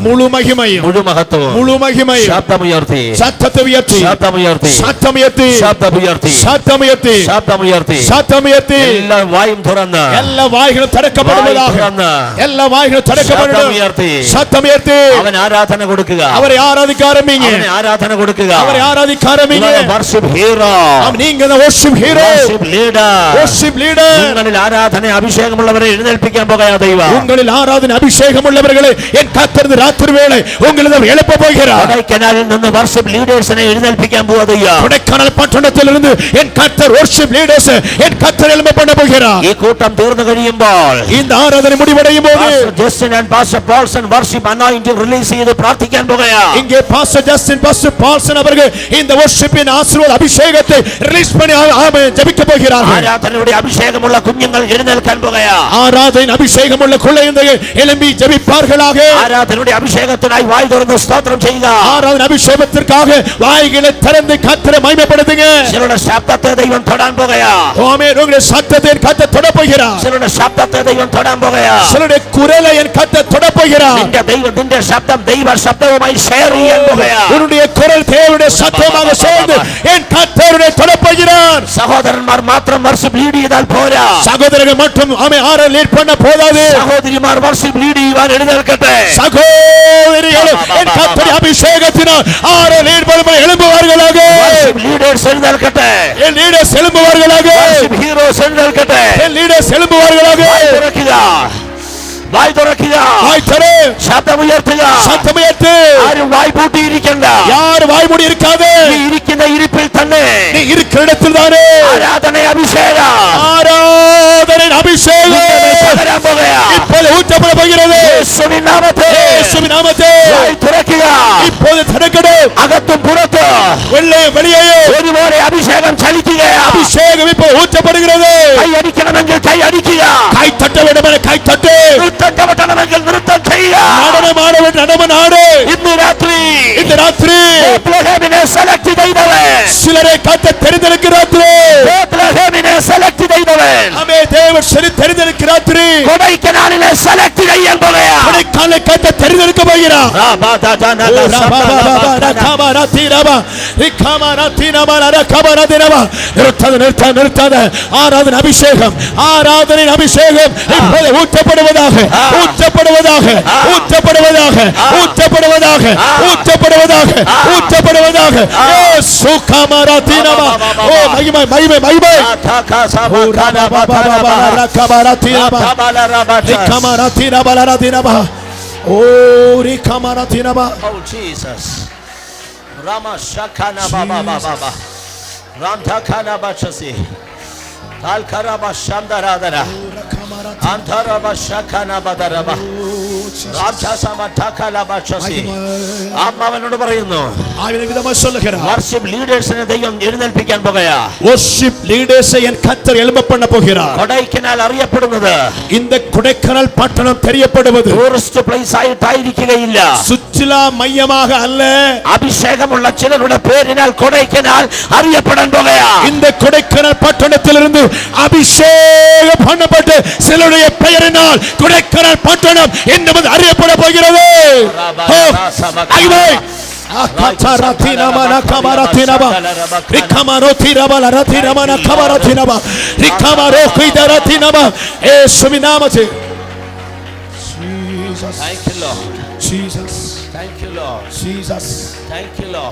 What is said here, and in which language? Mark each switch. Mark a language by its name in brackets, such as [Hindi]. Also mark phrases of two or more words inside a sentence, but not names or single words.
[Tamil] முழு மகிமையும், [Malayalam] മുഴു മഹത്വവും, [Tamil] முழு மகிமையும், [Malayalam] ശബ്ദമുയർത്തി, [Tamil] சத்தத்தை உயர்த்தி, [Malayalam] ശബ്ദമുയർത്തി, [Tamil] சத்தமுயர்த்தி, [Malayalam] ശബ്ദമുയർത്തി, [Tamil] சத்தமுயர்த்தி, [Malayalam] ശബ്ദമുയർത്തി, [Tamil] சத்தமுயர்த்தி. [Malayalam] എല്ലാ വായും തുറന്ന്, [Tamil] எல்லா வாய்களும் திறக்கப்படுவதாக. எல்லா வாய்களும் திறக்கப்படுவதாக. சத்தமுயர்த்தி [Malayalam] അവൻ ആരാധന കൊടുക്കുക. [Tamil] அவரை ஆராதிக்க ஆரம்பிங்க. [Malayalam] അവനെ ആരാധന കൊടുക്കുക. [Tamil] அவரை ஆராதிக்க ஆரம்பிங்க. [English] worship hero, நீங்க the worship hero, worship leader, worship leader. [Malayalam] നിങ്ങളിൽ ആരാധന അഭിഷേകമുള്ളവരെ എഴുന്നേൽപ്പിക്കാൻ പോകുക ദൈവം. [Tamil] உங்களில் ஆராதனை அபிஷேகம் உள்ளவர்களே என் கர்த்தர் ராத்திரி வேளை உங்களை எழுப்ப போகிறார். [Malayalam] കൊടൈക്കനാലിൽ നിന്ന് [English] worship leaders [Malayalam] എഴുന്നേൽപ്പിക്കാൻ പോകുക ദൈവം. [Tamil] கொடைக்கானல் பட்டணத்திலிருந்து என் கர்த்தர் [English] worship leaders [Tamil] என் கர்த்தர் எழுப்ப பண்ண போகிறார். [Malayalam] ഈ കൂട്ടം തീർന്നു കഴിയുമ്പോൾ, [Tamil] இந்த ஆராதனை முடிவடையும் போது [Malayalam] ജസ്റ്റിൻ ആൻഡ് പാസ്റ്റർ പോൾസൺ [English] worship anointing release [Malayalam] ചെയ്ത് പ്രാർത്ഥിക്കാൻ പോകുകയാണ്. [Tamil] இங்கே பாஸ்டர் ஜஸ்டின் பாஸ்டர் பால்சன் அவர்கள் இந்த worshipin ஆசீர்வாத அபிஷேகத்தை ரிலீஸ் பண்ணி ஆமென் ஜெபிக்க போகிறார்கள். [Malayalam] ആരാധനയുടെ അഭിഷേകമുള്ള കുഞ്ഞുങ്ങൾ എഴുന്നേൽക്കാൻ പോകുകയാണ്. [Tamil] ஆராதனை அபிஷேகமுள்ள குழந்தைகள் எழும்பி ஜெபிப்பார்களாக. [Malayalam] ആരാധനയുടെ അഭിഷേകത്തിനായി വായ് തുറന്ന് സ്തോത്രം ചെയ്യുക. [Tamil] ஆராதனை அபிஷேகத்திற்காக வாய்களை திறந்து கர்த்தரை மகிமைப்படுத்துங்க. [Malayalam] ചിലരുടെ ശബ്ദത്തെ ദൈവം തൊടാൻ പോകുകയാണ്. [Tamil] ஆமென். உங்களுடைய சத்தத்தை கர்த்தர் தொட போகிறார். [Malayalam] ചിലരുടെ ശബ്ദത്തെ ദൈവം തൊടാൻ പോകുകയാണ്. [Tamil] சிலருடைய குரலை என் கர்த்தர் தொட போகிறார். [Malayalam] നിന്റെ ദൈവത്തിന്റെ ശബ്ദം ദൈവ ശബ്ദവുമായി ഷെയർ ചെയ്യാൻ പോകുകയാണ്. [Tamil] உன்னுடைய குரல் தேவனுடைய சத்தமாக சேர்ந்து என் கர்த்தருடைய தொட போகிறார். [Malayalam] സഹോദരന്മാർ മാത്രം [English] worship lead [Malayalam] ചെയ്താൽ പോരാ. [Tamil] சகோதரர்கள் மட்டும் ஆமென் ஆராதனை லீட் பண்ண போதாது. [Malayalam] സഹോദരിമാർ [English] worship lead [Malayalam] ചെയ്യുവാൻ എഴുന്നേൽക്കട്ടെ. [Tamil] சகோதரிகள் என் கர்த்தருடைய அபிஷேகத்தினால் ஆராதனை லீட் பண்ண எழும்புவார்களாக. [English] worship leaders [Malayalam] എഴുന്നേൽക്കട്ടെ. [Tamil] என் லீடர்ஸ் எழும்புவார்களாக. [English] worship heroes [Malayalam] എഴുന്നേൽക്കട്ടെ. [Tamil] என் லீடர்ஸ் எழும்புவார்களாக. [Malayalam] വായ് തുറക്കുക, വായ് തുറക്കുക, [Tamil] வாய் திற, [Malayalam] ശബ്ദമുയർത്തുക. [Tamil] சத்தமுயர்த்து. [Malayalam] ആരും വായ് പൂട്ടിയിരിക്കണ്ട. [Tamil] யார் வாய் மூடி இருக்காதே. [Malayalam] നീ ഇരിക്കുന്ന ഇരിപ്പിൽ തന്നെ [Tamil] நீ இருக்கிற இடத்தில் தானே [Malayalam] ആരാധന അഭിഷേകം [Tamil] ஆராதனை அபிஷேகம் [Malayalam] പകരാൻ പോകുകയാണ്. [Tamil] இப்போது ஊற்றப்பட போகிறது. [Malayalam] യേശുവിൻ നാമത്തിൽ [Tamil] இயேசுவின் நாமத்தில் [Malayalam] വായ് തുറക്കുക. [Tamil] இப்போது திறக்கட்டும். [Malayalam] അകത്തും പുറത്തും [Tamil] உள்ளே வெளியே [Malayalam] ഒരുപോലെ അഭിഷേകം ചലിക്കുകയാണ്. [Tamil] அபிஷேகம் இப்போ ஊற்றப்படுகிறது. [Malayalam] കൈ അടിക്കണമെങ്കിൽ കൈ അടിക്കുക. [Tamil] கை தட்ட வேண்டும் என கை தட்டு. [Malayalam] നൃത്തം ചവിട്ടണമെങ്കിൽ നൃത്തം ചെയ്യുക. [Tamil] நடனம் ஆட வேண்டும் நடனம் ஆடு. [Malayalam] ഇന്ന് രാത്രി [Tamil] இந்த ராத்திரி [Malayalam] ബേത്ലഹേമിനെ സെലക്ട് ചെയ്തവൻ, [Tamil] சிலரை கத்த தெரிந்தெடுக்கிற ராத்திரி [Malayalam] ബേത്ലഹേമിനെ സെലക്ട് ചെയ്തവൻ [Tamil] ஆமே தேவன் சரி தெரிந்தெடுக்கிற ராத்திரி [Malayalam] കൊടൈക്കനാലിനെ സെലക്ട് ചെയ്യാൻ പോകുകയാണ്. [Tamil] கொடைக்கானலை கத்த தெரிந்தெடுக்க போகிறார். ஆராதனை அபிஷேகம் ஆராதனை அபிஷேகம் இப்போது ஊற்றப்படுவதாக ஊற்றப்படுவதாக ஊற்றப்படுவதாக ஊற்றப்படுவதாக ஊற்றப்படுவதாக ஊற்றப்படுவதாக. ஓ மகிமை மகிமை மகிமை. Oh, Rikamarathinaba. Oh Jesus. Rama Shakana Baba Baba. Rantakana Bachasi. Talkaraba Shandaradara. Antaraba Shakana Badaraba. Ramchasama Takala Bachasi. [Malayalam] അമ്മാവനോട് പറയുന്നു, [English] worship leaders [Malayalam] ദൈവം എഴുന്നേൽപ്പിക്കാൻ പോകുകയാണ്. [English] worship leaders [Tamil] என் கர்த்தர் எழும்ப பண்ண போகிறார். [Malayalam] കൊടൈക്കനാൽ അറിയപ്പെടുന്നത് [Tamil] இந்த கொடைக்கானல் பட்டணம் தெரியப்படுவது [English] tourist place [Malayalam] ആയിട്ടായിരിക്കുകയില്ല. [Tamil] சுற்றுலா மையமாக அல்ல. [Malayalam] അഭിഷേകമുള്ള ചിലരുടെ പേരിനാൽ കൊടൈക്കനാൽ അറിയപ്പെടാൻ പോകുകയാണ്. [Tamil] இந்த கொடைக்கானல் பட்டணத்திலிருந்து அபிஷேகம் பண்ணப்பட்டு சிலருடைய பெயரினால் கொடைக்கானல் பட்டணம் என்பது அறியப்பட போகிறது. [English] Thank you, Lord. Jesus. Thank you, Lord. Jesus. Thank you, Lord.